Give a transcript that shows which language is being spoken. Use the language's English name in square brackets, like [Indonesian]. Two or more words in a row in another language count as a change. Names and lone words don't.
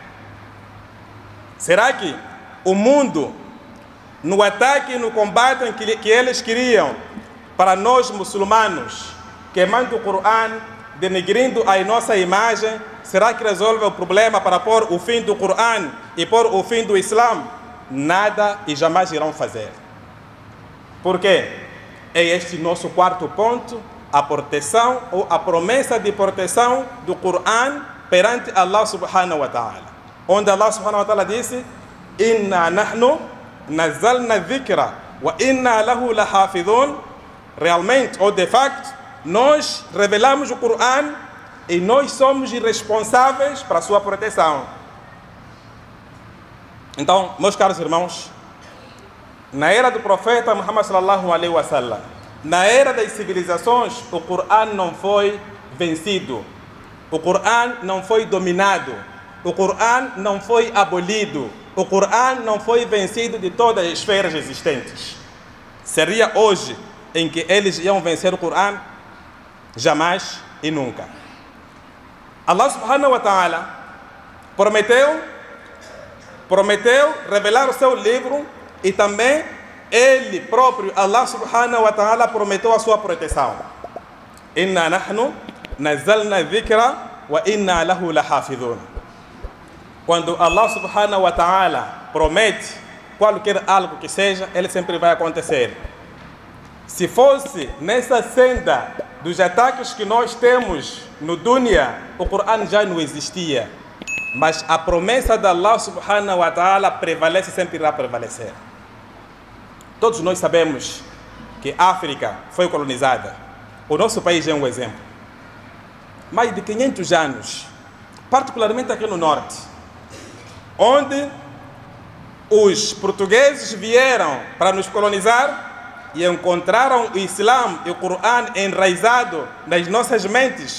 [Portuguese] Será que o mundo, no ataque e no combate que eles queriam para nós muçulmanos, queimando o Coran, denegrindo a nossa imagem, será que resolve o problema para pôr o fim do Coran e pôr o fim do Islã? Nada, e jamais irão fazer. Por quê? É este nosso quarto ponto, a proteção ou a promessa de proteção do Coran perante Allah [Arabic] سبحانه وتعالى. [Portuguese] Onde Allah [Arabic] سبحانه وتعالى [Portuguese] disse: [Arabic] إنا نحن نزلنا الذكر وإنا له لحافظون. [Portuguese] Realmente, ou de facto, nós revelamos o Coran e nós somos responsáveis para a sua proteção. Então, meus caros irmãos, na era do profeta Muhammad [Arabic] صلى الله عليه وسلم, [Portuguese] na era das civilizações, o Coran não foi vencido, o Coran não foi dominado, o Coran não foi abolido, o Coran não foi vencido de todas as esferas existentes. Seria hoje em que eles iam vencer o Coran? Jamais e nunca. Allah [Arabic] سبحانه وتعالى [Portuguese] prometeu revelar o seu livro e também Ele próprio, [Arabic] الله سبحانه وتعالى, [Portuguese] prometeu a sua proteção. [Arabic] إنا نحن نزلنا الذكر وإنا له لحافظون. [Portuguese] Quando Allah [Arabic] سبحانه وتعالى [Portuguese] promete qualquer algo que seja, ele sempre vai acontecer. Se fosse nessa senda dos ataques que nós temos no dunya, o Corão já não existia. Mas a promessa de Allah [Arabic] سبحانه وتعالى [Portuguese] prevalece, sempre irá prevalecer. Todos nós sabemos que a África foi colonizada. O nosso país é um exemplo. Mais de 500 anos, particularmente aqui no norte, onde os portugueses vieram para nos colonizar e encontraram o Islã e o Corão enraizado nas nossas mentes.